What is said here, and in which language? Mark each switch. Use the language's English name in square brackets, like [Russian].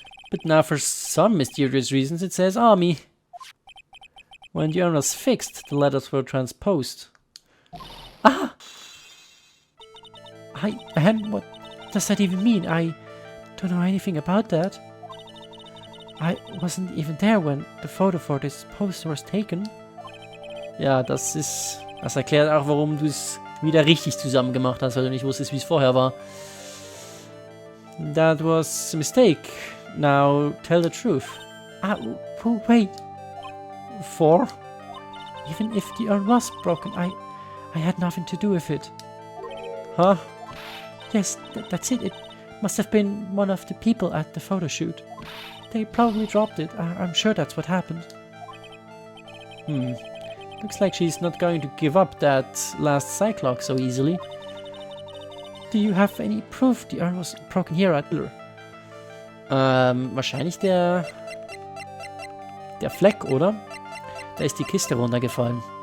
[English] But now for some mysterious reasons it says Army. When the urn was fixed, the letters were transposed. Ah! What does that even mean? I don't know anything about that. I wasn't even there when the photo for this poster was taken. [German] Ja, das erklärt auch, warum du es wieder richtig zusammen gemacht hast, weil du nicht wusstest, wie es vorher war. [English] That was a mistake. Now tell the truth. Wait. For? Even if the urn was broken, I had nothing to do with it. Huh? Yes, that's it. It must have been one of the people at the photo shoot. They probably dropped it. I'm sure that's what happened. Looks like she's not going to give up that last Cyclock so easily. Do you have any proof the urn was broken here at Miller? [German] Wahrscheinlich der Fleck, oder? Da ist die Kiste runtergefallen.